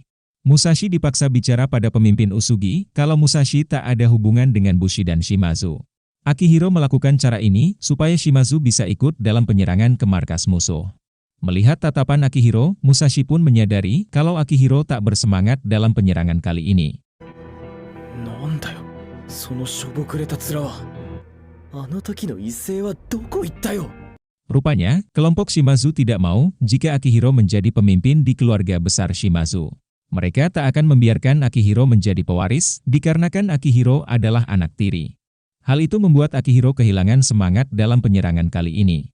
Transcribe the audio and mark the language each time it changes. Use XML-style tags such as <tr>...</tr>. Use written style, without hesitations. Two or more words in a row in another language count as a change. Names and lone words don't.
<id>Musashi dipaksa bicara pada pemimpin Usugi kalau Musashi tak ada hubungan dengan Bushi dan Shimazu. Akihiro melakukan cara ini supaya Shimazu bisa ikut dalam penyerangan ke markas musuh. Melihat tatapan Akihiro, Musashi pun menyadari kalau Akihiro tak bersemangat dalam penyerangan kali ini.</id> <ja>なんだよ、そのしょぼくれたツラは. あの時の威勢はどこ行ったよ?</ja> <id>Rupanya, kelompok Shimazu tidak mau jika Akihiro menjadi pemimpin di keluarga besar Shimazu. Mereka tak akan membiarkan Akihiro menjadi pewaris, dikarenakan Akihiro adalah anak tiri. Hal itu membuat Akihiro kehilangan semangat dalam penyerangan kali ini.</id>